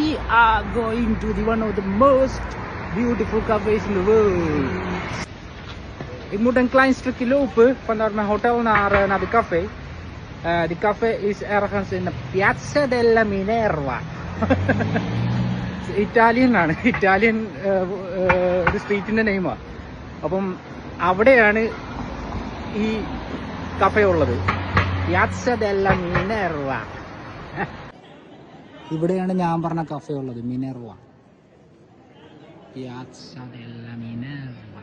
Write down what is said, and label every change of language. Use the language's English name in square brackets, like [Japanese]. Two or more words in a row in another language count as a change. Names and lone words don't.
[English] are going to one of the most beautiful cafes in the world. [Dutch] Ik moet een klein stukje lopen vanuit mijn hotel naar de café. De café is ergens in de Piazza della Minerva. [Malayalam] Italian ഒരു സ്ട്രീറ്റിൻ്റെ നെയിമാണ്. അപ്പം അവിടെയാണ് ഈ കഫേ ഉള്ളത്. Piazza della Minerva. ഇവിടെയാണ് ഞാൻ പറഞ്ഞ കഫേ ഉള്ളത്, മിനർവ. Piazza della Minerva.